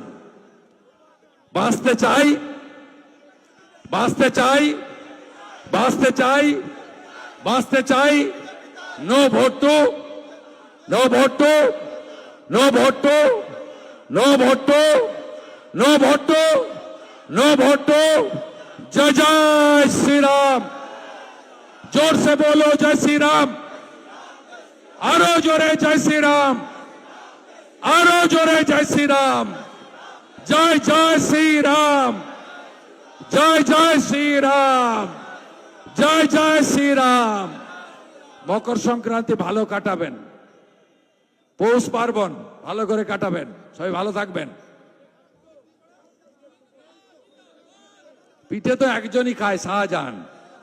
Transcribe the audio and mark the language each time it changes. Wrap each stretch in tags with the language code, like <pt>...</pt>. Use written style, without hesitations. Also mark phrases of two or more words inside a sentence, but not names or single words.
<bn>বাঁচতে চাই, বাঁচতে চাই, বাঁচতে চাই, বাঁচতে চাই।</bn> <en>No vote to, no vote to, no vote to, no vote to, no vote to, no vote to.</en> <hi>जय जय श्री राम, जोर से बोलो जय श्री राम,</hi> <bn>আরো জোরে</bn> <hi>जय श्री राम,</hi> <bn>আরো জোরে</bn> <hi>जय श्री राम, जय जय श्री राम, जय जय श्री राम, जय जय श्री राम।</hi> <bn>মকর সংক্রান্তি ভালো কাটাবেন, পৌষ পার্বণ ভালো করে কাটাবেন, সবাই ভালো থাকবেন। পিঠে তো একজনই খায়, শাহজাহান।</bn>